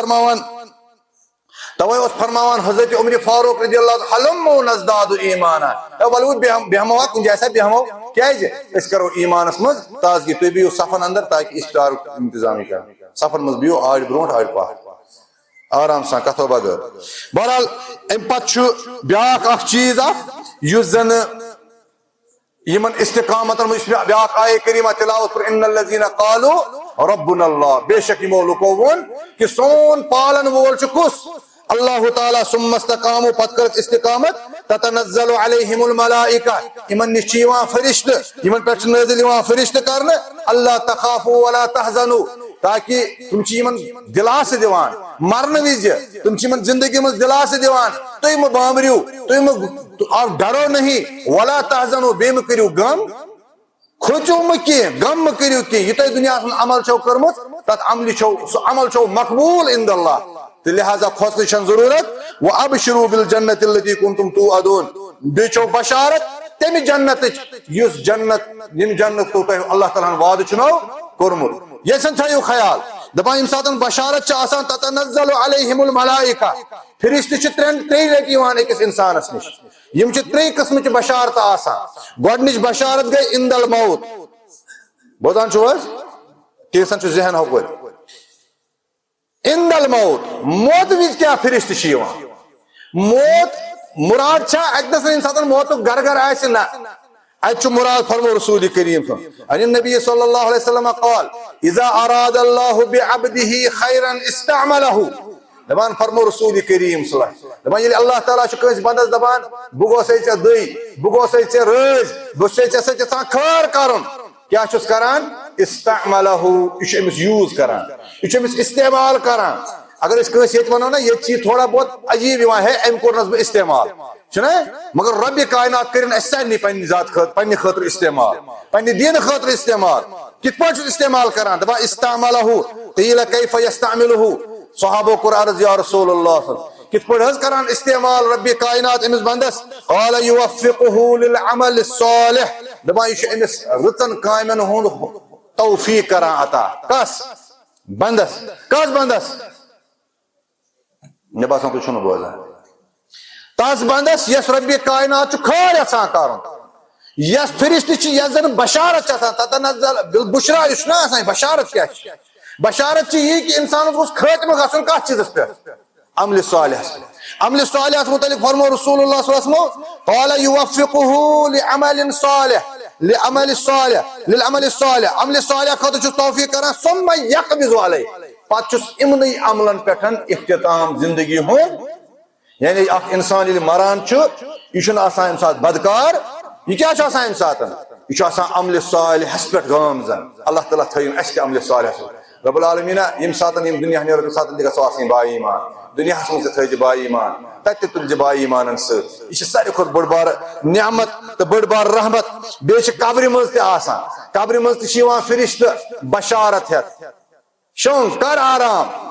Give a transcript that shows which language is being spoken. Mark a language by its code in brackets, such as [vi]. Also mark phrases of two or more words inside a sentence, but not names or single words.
[ks] اوس فرماوان حضرت عمر فاروق رضی اللہ [ar] حلموا نزداد ایمانا [ks] ولو بیہموا کُنہِ جایہِ سا بیہمو کیازِ أسۍ کرو ایمانس منٛز تازگی تُہۍ بِہِو صفن اندر تاکہِ افطارُک انتظام یی کرنہٕ صفن منٛز بِہِو آرِ برونٛٹھ آرِ پتھ آرام سان کتھو بغٲر بہرحال امہِ پتہٕ چھُ بیاکھ اکھ چیٖز اکھ یُس زن یِمن استقامتن منٛز بیاکھ آیے کریٖمہ تلاوت کٔر [ar] ان الذین قالوا ربنا اللہ [ks] بے شک یِمو لُکو ووٚن کہِ سون پالن وول چھُ کُس اللہ تعالیٰ [ar] ثم استقاموا [ks] پتہٕ کٔرٕکھ استقامت [ar] تتنزل علیہم الملائکہ [ks] یِمن نِش چھِ یِوان فرشتہٕ یِمن پٮ۪ٹھ چھِ نٲزِل یِوان فرشتہٕ کرنہٕ اللہ [ar] تخافوا ولا تحزنوا [ks] تاکہِ تِم چھِ یِمن دِلاسہٕ دِوان مرنہٕ وِزِ تِم چھِ یِمن زندگی منٛز دِلاسہٕ دِوان تُہۍ مہٕ بامبرِو تُہۍ مہٕ ڈرو نہیں [ar] ولا تحزنوا [ks] بیٚیہِ مہٕ کٔرِو غم کھوژِو مہٕ کینٛہہ غم مہٕ کٔرِو کینٛہہ یہِ تۄہہِ دُنیاہس منٛز عمل چھو کٔرمٕژ تت عمل سہ عمل چھو مقبول [ar] عند اللہ [ks] تو لہذا کھوژنٕچ چھنہٕ ضروٗرت [ar] وابشروا بالجنة التي كنتم توعدون [ks] بیٚیہِ چھو بشارت تمہِ جنتٕچ یُس جنت یِم جنت تو تۄہہِ اللہ تعالیٰ ہن وعدٕ چھُنو کوٚرمُت ییٚژھن تھٲیِو خیال دپان ییٚمہِ ساتہٕ بشارت چھِ آسان [ar] تتنزل علیہم الملائکہ [ks] فرشتہٕ چھِ ترٛیٚیہِ لٹہِ یِوان أکِس انسانس نِش یِم چھِ ترٛیٚیہِ قٕسمٕچہِ بشارتہٕ آسان گۄڈنِچ بشارت گٔے [ar] عند الموت [ks] بوزان چھُو حظ کینٛژن چھُ ذہن ہُپٲرۍ [ar] عند الموت [ks] موت وِزِ کیٛاہ فرشتہٕ چھِ یِوان موت مراد چھا اتہِ نس ییٚمہِ ساتہٕ موتُک گرٕ آسہِ نہ اتہِ چھُ مراد فرمو رسول کریم [ar] عن النبی صلی اللہ علیہ وسلم قال اذا اراد اللہ بعبده خیرا استعمله [ks] دپان فرمو رسول کریم [ar] صلی اللہ علیہ وسلم [ks] دپان ییٚلہِ اللہ تعالیٰ چھُ کٲنٛسہِ بندس دپان بہٕ گوسے ژےٚ دٔے بہٕ گوسے ژےٚ رٲزۍ بہٕ چھُسے ژےٚ سۭتۍ یژھان خٲر کرُن کیٛاہ چھُس کران استعمله یہِ چھُ أمِس یوٗز کران یہِ چھُ أمِس استعمال کران اگر أسۍ کٲنٛسہِ ییٚتہِ ونو نا ییٚتہِ چھِ یہِ تھوڑا بہت عجیب یِوان ہے أمۍ کوٚرنس بہٕ استعمال چھُنا مگر رۄبِ کاینات کٔرِن اَسہِ سارنٕے پننہِ ذات خٲطرٕ پننہِ خٲطرٕ استعمال پننہِ دیٖنہٕ خٲطرٕ استعمال کِتھ پٲٹھۍ چھُ استعمال کران دپان [ar] استعمله قیٖل کیف یستعمله [ks] صحابو کوٚر عرض [ar] یا رسول اللہ [ks] کِتھ پٲٹھۍ حظ کران استعمال رۄبِ کاینات أمِس بندس [ar] قال یوفقه للعمل الصالح [ks] دپان یہِ چھُ أمِس رٕژن کامٮ۪ن ہُنٛد توفیق کران عطا کس بندس کس بندس مےٚ باسان تُہۍ چھُو نہٕ بوزان تس بندس یس رۄبِ کاینات چھُ خٲر یژھان کرُن یس فرشتہٕ چھِ یس زن بشارت چھِ آسان [ar] تتنزل بالبشرا [ks] یہِ چھُنہ آسان بشارت کیٛاہ چھِ بشارت چھِ یی کہ انسانس گوٚژھ خٲتمہٕ گژھُن کتھ چیٖزس پٮ۪ٹھ عملِ صالحس پٮ۪ٹھ عملِ صالحس متعلق فرمو رسول اللہ [ar] صلی اللہ علیہ وسلم قال یوفقه لعمل صالح للعمل الصالح [ks] عملِ صالح خٲطرٕ چھُس توفیق کران [ar] ثم یقبض علیہ [ks] پتہٕ چھُس یِمنٕے عملن پٮ۪ٹھ اختتام زندگی ہُنٛد یعنی اکھ انسان ییٚلہِ مران چھُ یہِ چھُنہٕ آسان اَمہِ ساتہٕ بدکار یہِ کیٛاہ چھُ آسان اَمہِ ساتہٕ یہِ چھُ آسان عملِ صالحس پٮ۪ٹھ گامزن اللہ تعالیٰ تھٲیِن اَسہِ تہِ عملِ صالحس [ar] رب العالمیٖنہ [ks] ییٚمہِ ساتہٕ یِم دُنیا نیرو تَمہِ ساتہٕ تہِ گژھو آسٕنۍ با ایمان دُنیاہس منٛز تہِ تھٲیزِ با ایمان تتہِ تہِ تُلزِ با ایمانن سۭتۍ یہِ چھِ ساروی کھۄتہٕ بٔڑ بارٕ نعمت تہٕ بٔڑ بارٕ رحمت بیٚیہِ چھِ قبرِ منٛز تہِ آسان قبرِ منٛز تہِ چھِ یِوان فرشتہٕ بشارت ہٮ۪تھ شۄنٛگ کر آرام